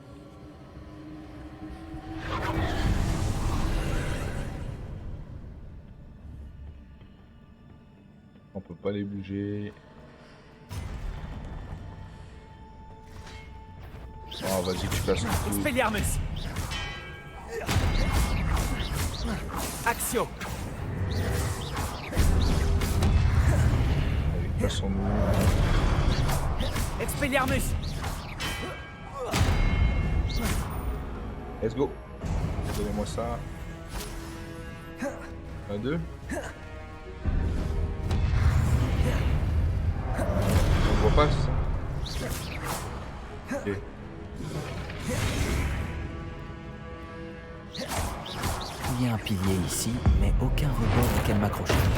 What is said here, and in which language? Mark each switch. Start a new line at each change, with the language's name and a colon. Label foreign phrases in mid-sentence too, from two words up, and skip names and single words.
French: On peut pas les bouger. Oh, vas-y, tu casses tout. Expelliarmus. Accio. Allez, cassons-nous. Expelliarmus.
English: Let's go.
French: Donnez-moi ça. Un, deux. On voit pas ça. Ok. Il y a un pilier ici, mais aucun rebord auquel m'accrocher.